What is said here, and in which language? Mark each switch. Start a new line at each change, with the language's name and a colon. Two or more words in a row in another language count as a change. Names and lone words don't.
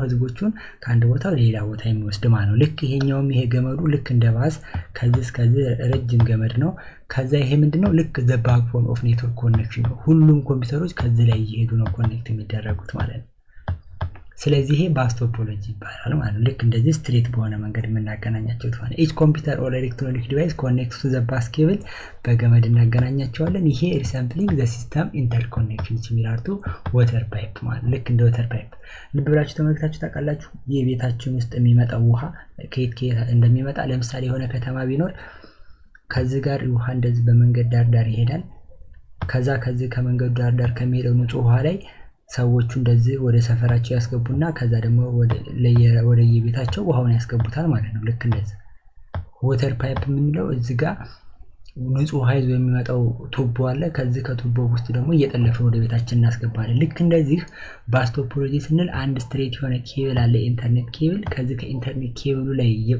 Amharic: ህዝቦቹን ከአንድ ቦታ ወደ ሌላ ቦታ የሚወስድ ማለት ነው። ልክ ይሄኛውም ይሄ ገመዱ ልክ እንደ ባስ ከዚህ እስከዚህ ረጅም ገመድ ነው። ከዛ ይሄ ምንድነው? ልክ
English: the backbone of network connection
Amharic: ነው። ሁሉም ኮምፒውተሮች ከዚህ ላይ እየሄዱ ነው ኮኔክት የሚደረጉት ማለት ነው። ስለዚህ ይሄ
English: bus topology
Amharic: ይባላል ማለት ነው። ልክ እንደዚህ ስትሬት በሆነ መንገድ የምናገናኛቸው ተሆነ
English: each computer or electronic device connects to the bus cable
Amharic: በገመድ እናገናኛቸዋለን። ይሄ
English: resampling the system interconnection similar to water pipe
Amharic: ማለት ልክ እንደ
English: water pipe
Amharic: ልብ ብላችሁ ተመልክታችሁ ታውቃላችሁ። የቤታችን ውስጥ የሚመጣው ውሃ ከየት እንደሚመጣ ለምሳሌ የሆነ ከተማ ቢኖር ከዚህ ጋር ውሃ እንደዚህ በመንገድ ዳር ይሄዳል። ከዚህ ከመንገዱ ዳር ከሚሄደው ንጹህ ውሃ ላይ ሰዎቹ እንደዚህ ወደ ሰፈራቸው ያስገቡና ከዛ ደግሞ ወደ የቤታቸው ውሃውን ያስገቡታል ማለት ነው። ልክ እንደዚህ
English: water pipe
Amharic: የምንለው እዚህ ጋር ንጹህ ውሃ ይዞ የሚመጣው ቱቦ አለ። ከዚህ ከቱቦ ውስጥ ደግሞ እየጠለፈ ወደ ቤታችን እናስገባለን። ልክ እንደዚህ
English: bus topology
Amharic: ስንል አንድ ስትሬት የሆነ ኬብል አለ፣
English: internet cable።
Amharic: ከዚህ ከኢንተርኔት ኬብሉ ላይ